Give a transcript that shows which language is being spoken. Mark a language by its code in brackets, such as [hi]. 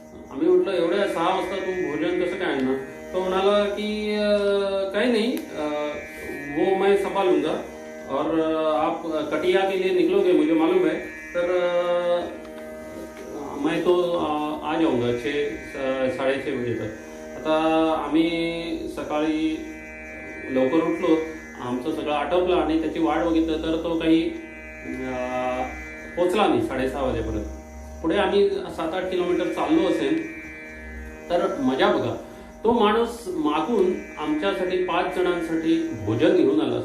[mr] आम्ही म्हटलं एवढ्या 6 वाजता तू भोजन कसं काय आणणार. तो म्हणाला की काही [hi] नहीं, वो मैं संभालूंगा और आप कटिया के लिए निकलोगे मुझे मालूम है, तर मैं तो आ जाऊंगा 6-6:30 बजे तक. [mr] आता आम्ही सकाळी लवकर उठलो, आमचं सगळं आटोपलं आणि त्याची वाट बघितलं तर तो काही पोचला नाही 6:30 वाजेपर्यंत. पुढे आम्ही 7-8 किलोमीटर चाललो असेल तर मजा बघा, तो माणूस मागून आमच्यासाठी 5 जणांसाठी भोजन घेऊन आला.